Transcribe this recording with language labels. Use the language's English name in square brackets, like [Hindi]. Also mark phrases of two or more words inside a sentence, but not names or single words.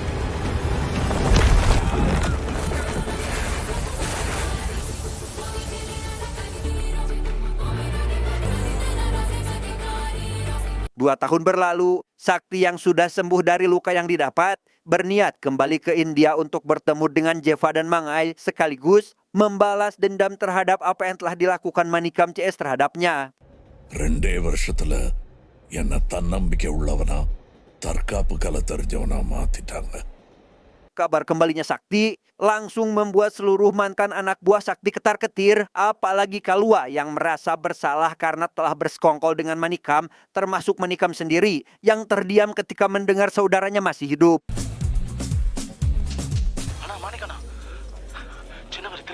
[Indonesian] Dua tahun berlalu, Sakti yang sudah sembuh dari luka yang didapat berniat kembali ke India untuk bertemu dengan Jeva dan Mangai sekaligus membalas dendam terhadap apa yang telah dilakukan Manikam CS terhadapnya. [Tamil] 2 வருஷத்துல என்ன தன்னம்பிக்கை உள்ளவனா தற்காப்பு கலை தெரிஞ்சவனா மாத்திட்டாங்க. [Indonesian] Kabar kembalinya Sakti langsung membuat seluruh mantan anak buah Sakti ketar-ketir, apalagi Kalua yang merasa bersalah karena telah bersekongkol dengan Manikam, termasuk Manikam sendiri yang terdiam ketika mendengar saudaranya masih hidup.